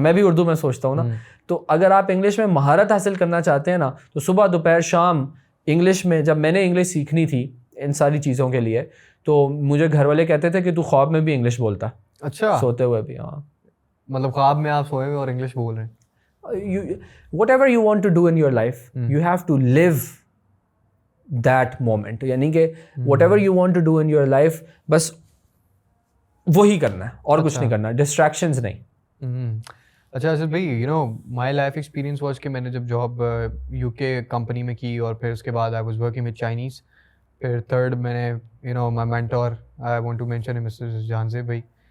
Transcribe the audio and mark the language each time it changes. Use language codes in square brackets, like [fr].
[ur] میں بھی اردو میں سوچتا ہوں نا. تو اگر آپ انگلش میں مہارت حاصل کرنا چاہتے ہیں نا, تو صبح دوپہر شام انگلش میں, جب میں نے انگلش سیکھنی تھی ان ساری چیزوں کے لیے, تو مجھے گھر والے کہتے تھے کہ تو خواب میں بھی انگلش بولتا. اچھا, سوتے ہوئے بھی. ہاں, مطلب خواب میں آپ سوئے ہوئے اور انگلش بول رہے ہیں. [en] whatever you want to do in your life, you have to live that moment. [ur] یعنی کہ [en] whatever you want to do in your life, [ur] بس وہی کرنا ہے اور کچھ نہیں کرنا, ڈسٹریکشنز نہیں. اچھا اسد بھائی, [en] my life experience was [ur] کہ میں نے جب جاب یو کے کمپنی میں کی, اور پھر اس کے بعد [en] I was working with Chinese. [ur] پھر تھرڈ میں نے مائی mentor, [en] I want to mention [ur] mister Jahanzeb بھائی.